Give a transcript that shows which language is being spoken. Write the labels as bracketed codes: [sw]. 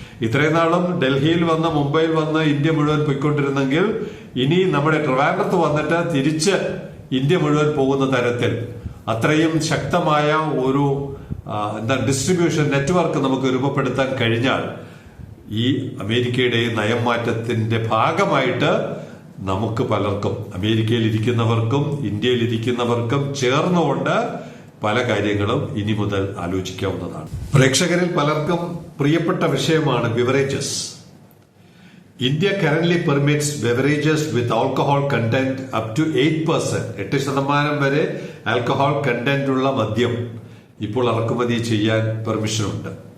[ml] ഇത്രയും നാളും ഡൽഹിയിൽ വന്ന് മുംബൈയിൽ വന്ന് ഇന്ത്യ മുഴുവൻ പോയിക്കൊണ്ടിരുന്നെങ്കിൽ ഇനി നമ്മുടെ ട്രിവാൻഡ്രത്ത് വന്നിട്ട് തിരിച്ച് ഇന്ത്യ മുഴുവൻ പോകുന്ന തരത്തിൽ അത്രയും ശക്തമായ ഒരു ഡിസ്ട്രിബ്യൂഷൻ നെറ്റ്വർക്ക് നമുക്ക് രൂപപ്പെടുത്താൻ കഴിഞ്ഞാൽ ഈ അമേരിക്കയുടെ നയം മാറ്റത്തിന്റെ ഭാഗമായിട്ട് നമുക്ക് പലർക്കും, അമേരിക്കയിൽ ഇരിക്കുന്നവർക്കും ഇന്ത്യയിൽ ഇരിക്കുന്നവർക്കും ചേർന്നുകൊണ്ട് പല കാര്യങ്ങളും ഇനി മുതൽ ആലോചിക്കാവുന്നതാണ്. പ്രേക്ഷകരിൽ പലർക്കും പ്രിയപ്പെട്ട വിഷയമാണ് beverages. [en] India currently permits beverages with alcohol content up to 8%. [ml] 8% വരെ ആൽക്കഹോൾ കണ്ടന്റ് ഉള്ള മദ്യം ഇപ്പോൾ ഇറക്കുമതി ചെയ്യാൻ പെർമിഷൻ ഉണ്ട്.